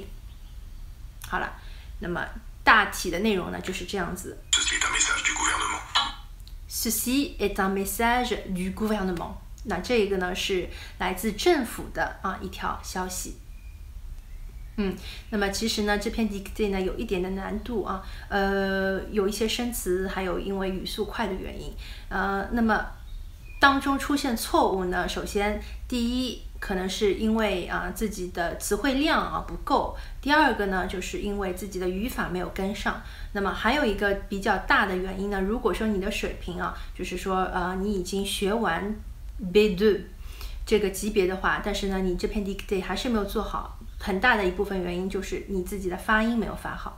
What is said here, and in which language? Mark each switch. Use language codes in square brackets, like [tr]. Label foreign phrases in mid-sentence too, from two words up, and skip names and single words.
[zh] 好了，那么大体的内容呢就是这样子。 [fr] Ceci est un message du gouvernement. Ceci est un message du gouvernement。 [zh] 那这个呢是来自政府的一条消息。那么其实呢这篇 dictée 呢有一点的难度啊，有一些生词，还有因为语速快的原因，那么当中出现错误呢，首先第一可能是因为自己的词汇量不够，第二个呢就是因为自己的语法没有跟上，那么还有一个比较大的原因呢，如果说你的水平就是说你已经学完B2 这个级别的话，但是呢你这篇 dictée 还是没有做好，很大的一部分原因就是你自己的发音没有发好。